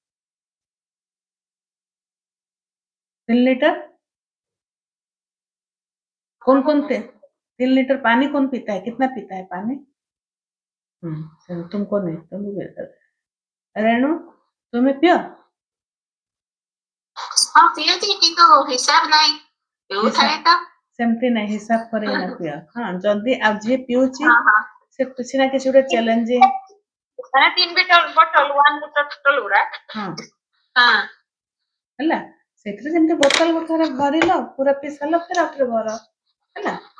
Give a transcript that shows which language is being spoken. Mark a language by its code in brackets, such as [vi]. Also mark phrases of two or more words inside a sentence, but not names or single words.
[hi] 3 लीटर कौन कौन 3 लीटर पानी कौन पीता है? कितना पीता है पानी? चलो तुमको नहीं, तुम भी बेहतर। रेणु तुम्हें पियो? [or] ହଁ ପିଅନ୍ତି କିନ୍ତୁ ହିସାବ ନାହିଁ, ପିଉଥାଏ ତ ସେମିତି ନାହିଁ, ହିସାବ କରିକିନା ପିଅ। ହଁ, ଯଦି ଆଉ ଯିଏ ପିଉଛି ସେ କିଛି ନା କିଛି ଗୋଟେ ଚ୍ୟାଲେଞ୍ଜିଂ, 3 ବୋତଲ 1 ଲିଟର ବୋତଲ ଗୁଡା ହେଲା, ସେଥିରେ ଯେମିତି ବୋତଲ ଗୋଟେ ଭରିଲ, ପୁରା ପିଇ ସାରିଲ, ଫେର ଆଉଥରେ ଭର, ହେଲା।